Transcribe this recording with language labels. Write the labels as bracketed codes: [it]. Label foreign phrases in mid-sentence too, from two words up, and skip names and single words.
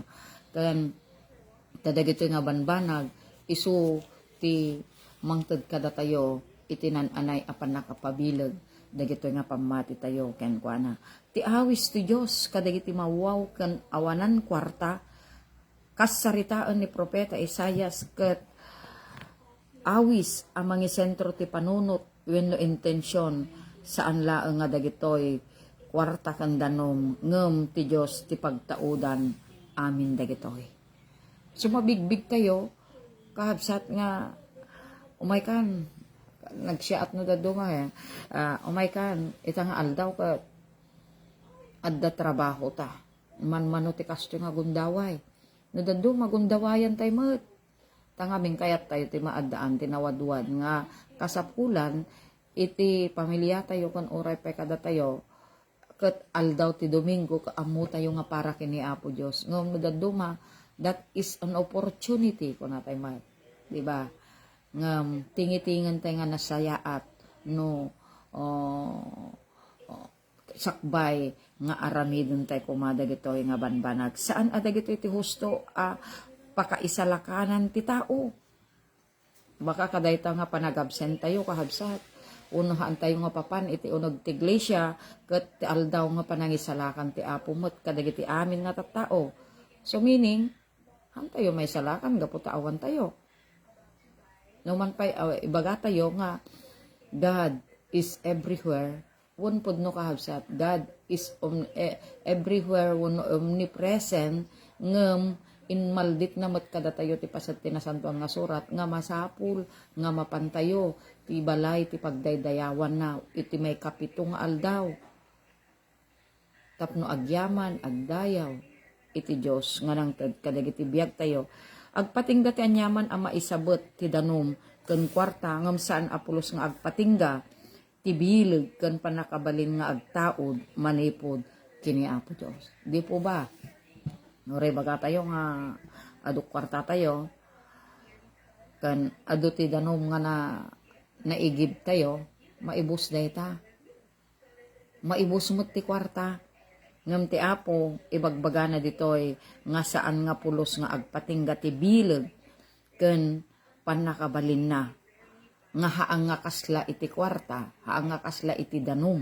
[ilo] Ken kadagiti nga banbanag isu ti mangted kada tayo itinananay apan nakapabileg dagito nga pamati tayo ken kuana ti awis ti Dios kadagiti mawaw ken awanan kwarta kas saritaan ni propeta Isaias ket awis ang mga sentro ti panunot wenno intensyon saan laeng nga dagitoy kwarta ken danom ngem ti Dios ti pagtaudan amin dagitoy. Sumabigbig tayo kahabsat nga umay kan nagsiat no dado nga umay kan itang aldaw ka adda trabaho ta man ti kasto nga gundaway no dado magundawayan tayo met tangaming kayat tayo ti maaddaan tinawadwad nga kasapulan iti pamilya tayo kon oray pay kada tayo ket aldaw ti Domingo kaamu tayo nga para kini Apo Dios ngem no dado [en] that is an opportunity [ilo] ko na tayo mat di ba ngam tingitingan tayo nga nasayaat no sakbay nga aramidon tayo kumada gitoy nga banbanag saan ada gitoy ti husto pakaisalakanan ti tao baka kadayta nga panagabsent tayo kahabsat unohan tayo nga papan iti unog ti iglesia ket ti aldaw nga panangisalakan ti Apo met kadagiti amin nga tattao so meaning han tayo may salakan gapu taawan tayo. No man pay ibaga tayo nga [en] God is everywhere. [ilo] Won pod no kahabsat. [en] God is everywhere [ilo] won omnipresent ngem in maldit na met kada tayo ti pasat tinasantuan nga surat nga masapul nga mapantayo ti balay ti pagdaydayawan na iti may kapito nga aldaw. Tapno agyaman agdayaw iti Dios nga nang kadagiti biag tayo. Agpatingga ti anyaman ang maisabot ti danom ken kwarta ngem saan apulos nga agpatingga ti bileg ken panakabalin nga agtaod manipod kini Apo Dios. Di po ba? Nore baga tayo nga adu kwarta tayo ken adu ti danom nga naigib tayo maibus dayta. Maibus met ti kwarta. Ngam ti Apo, ibagbaga na ditoy nga saan nga pulos nga agpatingga ti bileg ken panakabalin na nga haang nga kasla iti kwarta, haang nga kasla iti danom.